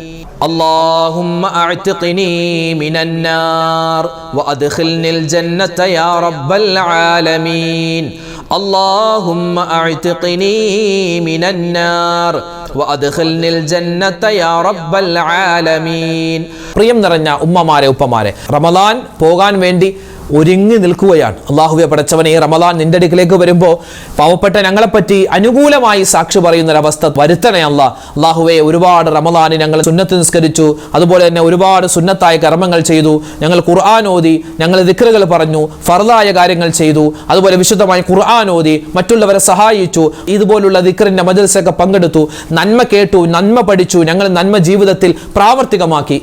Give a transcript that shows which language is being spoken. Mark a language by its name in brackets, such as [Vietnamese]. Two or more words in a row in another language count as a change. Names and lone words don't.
[Arabic] اللهم أعتقني من النار وأدخلني الجنة يا رب العالمين. اللهم أعتقني من النار وأدخلني الجنة يا رب العالمين. [Malayalam] പ്രിയം നിറഞ്ഞ ഉമ്മമാരെ ഉപ്പമാരെ, റമദാൻ പോകാൻ വേണ്ടി ഒരുങ്ങി നിൽക്കുകയാണ്. അള്ളാഹുവെ പടച്ചവനെ, ഈ റമദാൻ നിന്റെ അടുക്കിലേക്ക് വരുമ്പോൾ പാവപ്പെട്ട ഞങ്ങളെപ്പറ്റി അനുകൂലമായി സാക്ഷി പറയുന്നൊരവസ്ഥ വരുത്തണേ അല്ലാഹ്. അള്ളാഹുവെ, ഒരുപാട് റമദാനിൽ ഞങ്ങൾ സുന്നത്ത് നിസ്കരിച്ചു, അതുപോലെ തന്നെ ഒരുപാട് സുന്നത്തായ കർമ്മങ്ങൾ ചെയ്തു, ഞങ്ങൾ ഖുർആൻ ഓതി, ഞങ്ങൾ ദിക്റുകൾ പറഞ്ഞു, ഫർദായ കാര്യങ്ങൾ ചെയ്തു, അതുപോലെ വിശുദ്ധമായി ഖുർആൻ ഓതി, മറ്റുള്ളവരെ സഹായിച്ചു, ഇതുപോലുള്ള ദിക്റിന്റെ മജ്‌ലിസൊക്കെ പങ്കെടുത്തു, നന്മ കേട്ടു, നന്മ പഠിച്ചു, ഞങ്ങൾ നന്മ ജീവിതത്തിൽ പ്രാവർത്തികമാക്കി.